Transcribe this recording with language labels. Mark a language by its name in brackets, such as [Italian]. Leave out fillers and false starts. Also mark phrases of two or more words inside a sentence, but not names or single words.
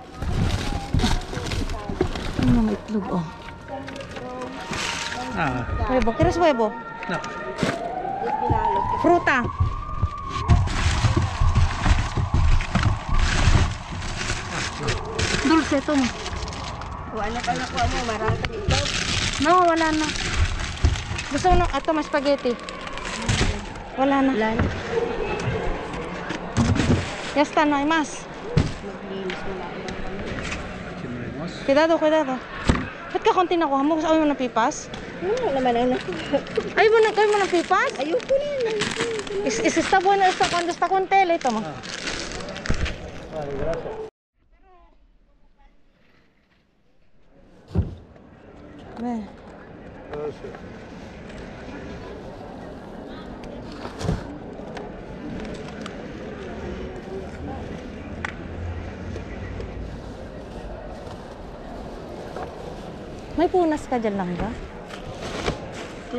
[Filipino] Ano may itlog, oh. Ah, [Spanish] May huevo? ¿Quieres huevo? No. Fruta. Dulce, toma. [Filipino] O ano ka nakuha mo? Marami ka itlog. No, wala na. Gusto mo ito, may spaghetti. Wala na. Wala na. [Spanish] Ya está, no hay más. [Filipino] Maglinis mo lang. [Spanish] Cuidado, cuidado. [Filipino] Ba't ka konti nakuha mo? Ayaw mo ng pipas? Ano naman ang nakuha? Ayaw mo ng pipas? Ayoko na yun. [Spanish] Está bueno esto cuando está con tele. Toma. Vale, gracias. Ve. Gracias. [Filipino] May punas ka dyan lang ba? Pamunas.